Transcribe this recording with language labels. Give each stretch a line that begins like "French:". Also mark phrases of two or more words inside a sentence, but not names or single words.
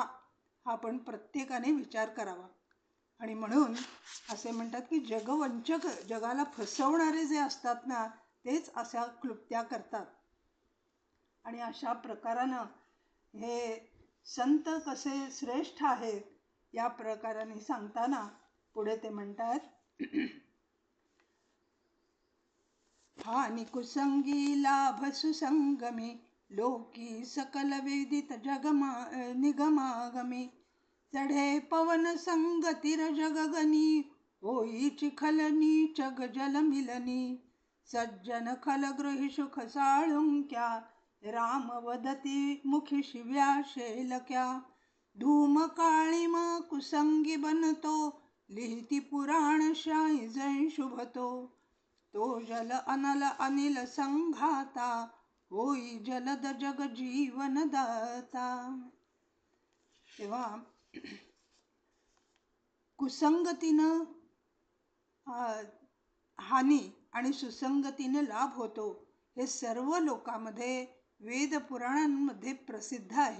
Marathi: हा आपण प्रत्येकाने विचार करावा. आणि म्हणून असे म्हणतात की जगवंचक, जगाला फसवणारे जे असतात ना, तेच अशा क्लुप्त्या करतात. आणि अशा प्रकारानं हे संत कसे श्रेष्ठ आहेत या प्रकाराने सांगताना पुढे ते म्हणतात, हानी कुसंगी लाभ सुसंगमी, लोकी सकल वेदित जगमा निगमागमी, चढे पवन संगतीर जगगनी, होई चिखल नीच गजल मिलनी, सज्जन खल गृही सुख साळुंक्या, राम वदती मुखी शिव्या शेलक्या, धूम काळीम कुसंगी बनतो, लिहिती पुराण शाही जै शुभतो, तो जल अनल अनिल संघाता, होई जलद जग जीवन दाता. तेव्हा कुसंगतीनं हानी आणि सुसंगतीने लाभ होतो, हे सर्व लोकांमध्ये वेद पुराणांमध्ये प्रसिद्ध आहे.